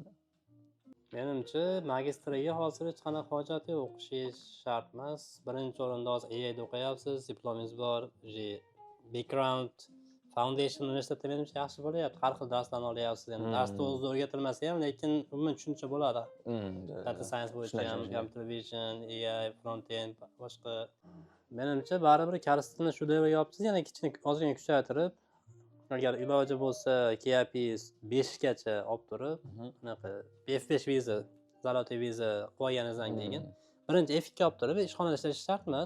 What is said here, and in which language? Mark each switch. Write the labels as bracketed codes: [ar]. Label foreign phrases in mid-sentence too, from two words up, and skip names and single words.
[uz] Menimcha magistraga hozir hech qanaqa hojat yo'q, o'qishingiz shart emas. Birinchi o'rinda hozir AIda o'qiyapsiz, diplomingiz bor, background Foundation universitetda menimcha yaxshi bo'lyapti. Har xil darslarni olyapsiz. Endi darsda o'zida o'rgatilmasa ham, lekin umuman tushuncha bo'ladi. [en] Data science [uz] bo'yicha ham, [en] computer vision, AI, front end, [uz] boshqa. Menimcha baribir koreys tilini shu davrga olibsiz, yana ozgina kuchaytirib, agar iloji bo'lsa KIP 5 gacha olib turib, bunaqa F5 viza, zalotoy viza qo'yganingizdan keyin birinchi F2 olib turib, ishxonada ishlash shart emas.